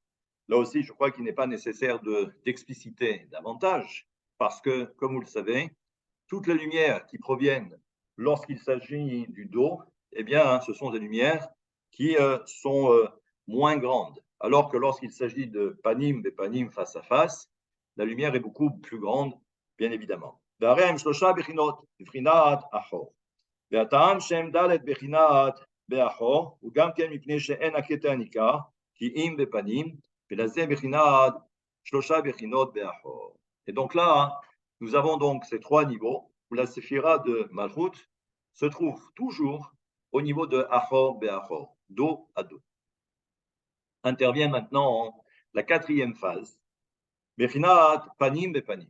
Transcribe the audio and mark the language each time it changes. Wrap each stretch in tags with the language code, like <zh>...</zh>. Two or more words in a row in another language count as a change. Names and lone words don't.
<fr>Là aussi, je crois qu'il n'est pas nécessaire d'expliciter davantage, parce que, comme vous le savez, toutes les lumières qui proviennent lorsqu'il s'agit du dos, eh bien, ce sont des lumières qui sont moins grandes. Alors que lorsqu'il s'agit de panim et panim face à face, la lumière est beaucoup plus grande, bien évidemment.</fr> <he>והטעם שהם ד' בחינת באחור, הוא גם כן מפני שאין הקטע הניכר, כי אם בפנים, ולזה בחינת שלושה בחינות באחור.</he> <fr>Et donc là, nous avons donc ces 3 niveaux où la séphira de Malchut se trouve toujours au niveau de</fr> <he>אחור באחור,</he> <fr>dos à dos. Intervient maintenant la 4e phase,</fr> <he>בחינת פנים בפנים.</he>